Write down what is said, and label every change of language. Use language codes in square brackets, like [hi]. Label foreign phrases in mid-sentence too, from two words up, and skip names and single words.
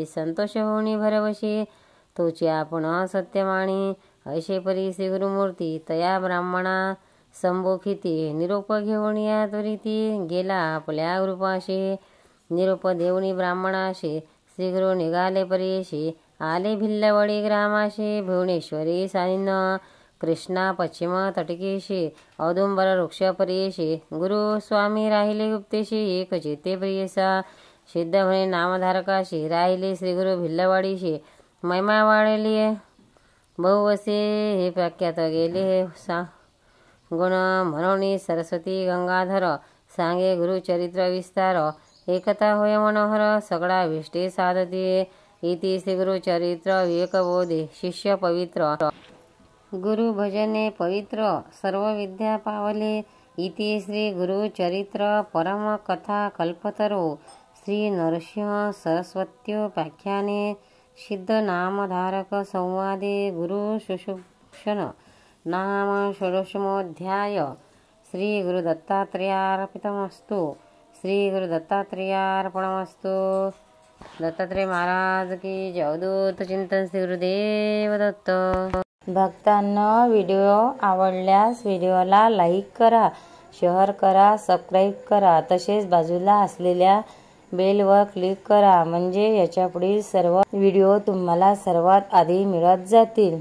[mr] संतोष होणी भरवशी तोची आपण सत्यमाणी. ऐशे परी श्री गुरुमूर्ती तया ब्राह्मणा संबोखिती. निरोप घेऊन या त्वरिती गेला आपल्या गुरुपाशी. निरोप देऊनी ब्राह्मणाशी श्रीगुरु निघाले परीशी. आले भिल्लवडी ग्रामाशी भुवनेश्वरी सानिन. कृष्णा पश्चिम तटकेशी औदुंबर वृक्ष परीशी. गुरु स्वामी राहिले गुप्तेशी एक चित्ते प्रियसा. सिद्ध म्हणे नामधारकाशी राहिले श्रीगुरु भिल्लवाडीशी. महिमा वाढली बहुवसे हे प्रख्यात गेले गुण म्हणून सरस्वती गंगाधर. सांगे गुरुचरित्र विस्तार. एकता होय मनोहर सगळा विष्टे साधते. इति श्री गुरुचरित्र विवेकबोधे शिष्य पवित्र. गुरु भजने पवित्र सर्व विद्या पावले. [sa] इति श्री गुरुचरित्र परम कथा कल्पतरो. श्री नरसिंह सरस्वत्योपाख्याने सिद्ध नामधारक संवादे. गुरु शुश्रूषण नाम षोडशमोऽध्याय. श्री गुरुदत्तात्रेयार्पितमस्तु. श्री गुरुदत्तात्रेयार्पणमस्तु. [hi] दत्तात्रेय महाराज की जय. [mr] अवधूत चिंतन श्री गुरुदेव दत्त. भक्तांना व्हिडिओ आवडल्यास व्हिडिओला लाईक करा, शेअर करा, सबस्क्राईब करा. तसेच बाजूला असलेल्या बेलवर क्लिक करा म्हणजे याच्या पुढील सर्व व्हिडिओ तुम्हाला सर्वात आधी मिळत जातील.